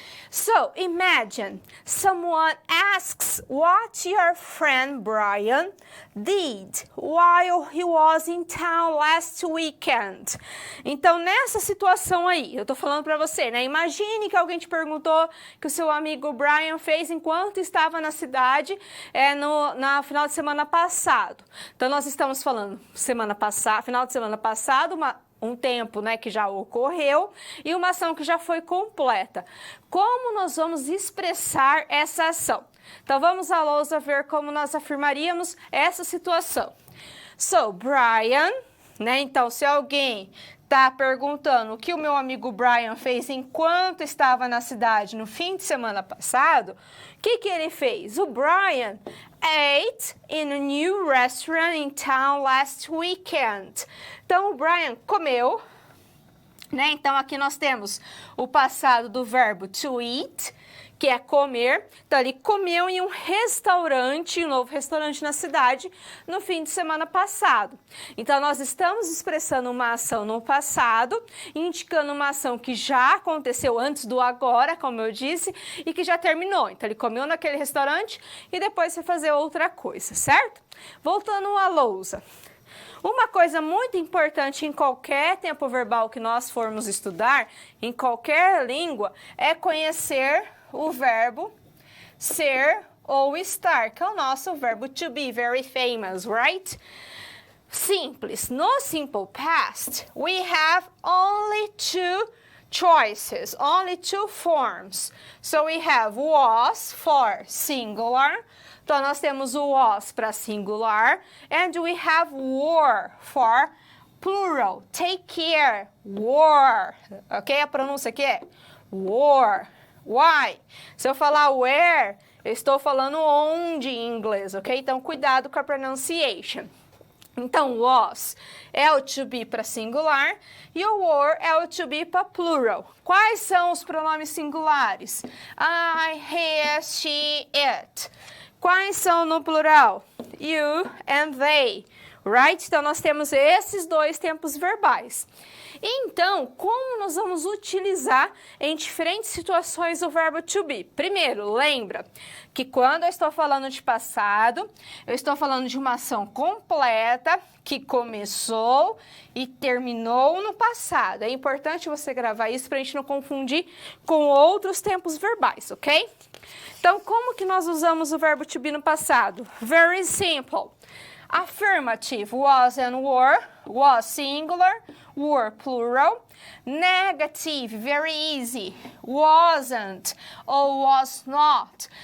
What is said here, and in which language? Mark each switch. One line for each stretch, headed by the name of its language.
English: So, imagine someone asks what your friend Brian did while he was in town last weekend.
Portuguese: Então, nessa situação aí, eu tô falando para você, né? Imagine que alguém te perguntou que o seu amigo Brian fez enquanto estava na cidade no final de semana passado. Então, nós estamos falando final de semana passado, um tempo, né, que já ocorreu e uma ação que já foi completa. Como nós vamos expressar essa ação? Então, vamos à lousa ver como nós afirmaríamos essa situação. So, Brian, né, então, se alguém está perguntando o que o meu amigo Brian fez enquanto estava na cidade no fim de semana passado, o que ele fez?
English: O Brian ate in a new restaurant in town last weekend.
Portuguese: Então, o Brian comeu, né? Então, aqui nós temos o passado do verbo to eat, que é comer. Então, ele comeu em um restaurante, um novo restaurante na cidade, no fim de semana passado. Então, nós estamos expressando uma ação no passado, indicando uma ação que já aconteceu antes do agora, como eu disse, e que já terminou. Então, ele comeu naquele restaurante e depois foi fazer outra coisa, certo? Voltando à lousa. Uma coisa muito importante em qualquer tempo verbal que nós formos estudar, em qualquer língua, é conhecer o verbo ser ou estar, que é o nosso verbo to be,
English: very famous, right?
Portuguese: Simples.
English: No Simple Past, we have only two choices, only two forms. So we have was for singular.
Portuguese: Então, nós temos o was para singular.
English: And we have were for plural. Take care. Were.
Portuguese: Ok? A pronúncia aqui é were.
English: Why?
Portuguese: Se eu falar where, eu estou falando onde em inglês, ok? Então, cuidado com a pronunciation. Então, was é o to be para singular e o were é o to be para plural. Quais são os pronomes singulares?
English: I, he, she, it.
Portuguese: Quais são no plural?
English: You and they, right?
Portuguese: Então, nós temos esses dois tempos verbais. Então, como nós vamos utilizar em diferentes situações o verbo to be? Primeiro, lembra que quando eu estou falando de passado, eu estou falando de uma ação completa que começou e terminou no passado. É importante você gravar isso para a gente não confundir com outros tempos verbais, ok? Então, como que nós usamos o verbo to be no passado?
English: Very simple. Affirmative, was and were, was singular, were plural. Negative, very easy, wasn't ou was not.